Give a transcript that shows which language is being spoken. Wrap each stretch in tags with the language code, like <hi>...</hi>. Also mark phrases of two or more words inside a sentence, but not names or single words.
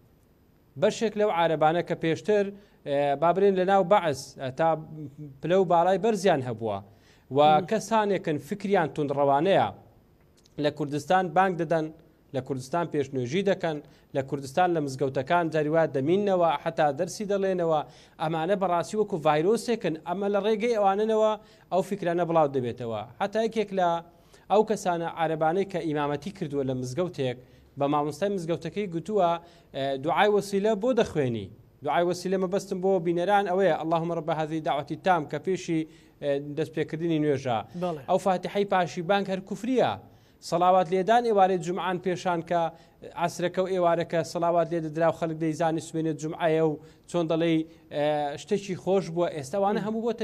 <ckb>بەشێک لەو عارەبانە کە پێشتر بابرێن لە ناو بەعس تا پلە و باڵای بەرزیان هەبووە و کەسانێکن فکریان تونڕەوانەیە لە کوردستان بانگ دەدەن لە کوردستان پێشنوێژی دەکەن لە کوردستان لە مزگەوتەکان جاریوات دەمینەوە حتا دەرسی دەڵێنەوە ئەمانە بەڕاستی وەکو ڤایرۆسێکن ئەمە لە ڕێگەی ئەواننەوە ئەو فکرانە بڵاو دەبێتەوە حتا یەکێک لە ئەو کەسانە عارەبانەی کە ئیمامەتی کردووە لە مزگەوتێک بە مامۆستای مزگەوتەکەی گوتووە دوعای وەسیلە بۆ دەخوێنی دوعای وەسیلە مەبەستم بۆ بینەران ئەوەیە</ckb> <ar>اللهم رب هذه دعوة التام</ar> <ckb>کە پێشی دەستپێکردنی نوێژە ئەو فاتحەی پاشی بانگ هەر کوفریە سەڵاوات لێدان ئێوارێت جمعان پێشان کە عسرەکە و ئێوارەکە سەڵاوات لێ دەدرا و خەڵک دەیزانی سوێنێت جمعایە و چۆن دەڵێ شتێکی خۆش بووە ئێستاوانە هەموو بۆتە</ckb>